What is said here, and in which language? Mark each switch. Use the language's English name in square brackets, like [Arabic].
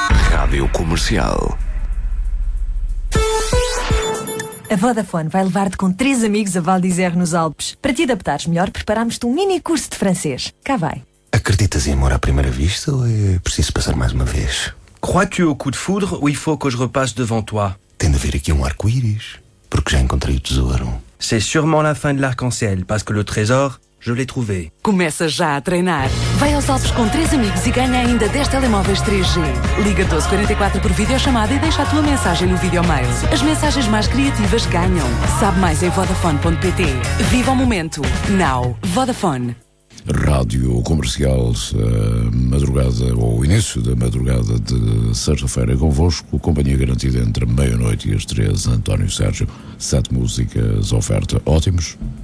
[Portuguese] Rádio Comercial. A Vodafone vai levar-te com 3 amigos a Val d'Isère, nos Alpes. Para te adaptares melhor, preparámos-te um mini curso de francês. Cá vai. Acreditas em amor à primeira vista ou é preciso passar mais uma vez? [French] Crois-tu au coup de foudre ou il faut que je repasse devant toi? [Portuguese] Tem de haver aqui um arco-íris, porque já encontrei o tesouro. [French] C'est sûrement la fin de l'arc-en-ciel, parce que le trésor, je l'ai trouvé. [Portuguese] Começa já a treinar. Vai aos Alpes com 3 amigos e ganha ainda 10 telemóveis 3G. Liga 1244 por videochamada e deixa a tua mensagem no videomail. As mensagens mais criativas ganham. Sabe mais em vodafone.pt. Viva o momento. Now. Vodafone. Rádio Comercial, madrugada, ou início da madrugada de sexta-feira convosco, companhia garantida entre meia-noite e as 3, António Sérgio, 7 músicas, oferta, ótimos.